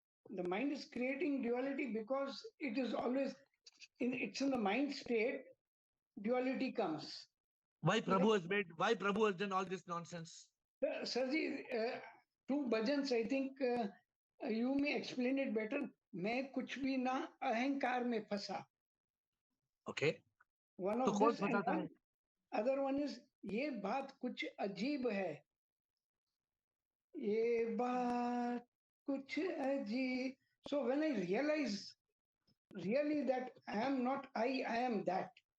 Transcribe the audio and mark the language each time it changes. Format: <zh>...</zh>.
<en>The mind is creating duality because it is always it's in the mind state. Duality comes. Why Prabhu has done all this nonsense? Sarji, two bhajans, I think you may explain it better.</en> <hi>मैं कुछ भी ना अहंकार में फंसा.</hi> <en>Okay. One of this and other one is</en> <hi>ये बात कुछ अजीब है. ये बात कुछ अजीब.</hi> <en>So when I realize really that I am not I am that.</en>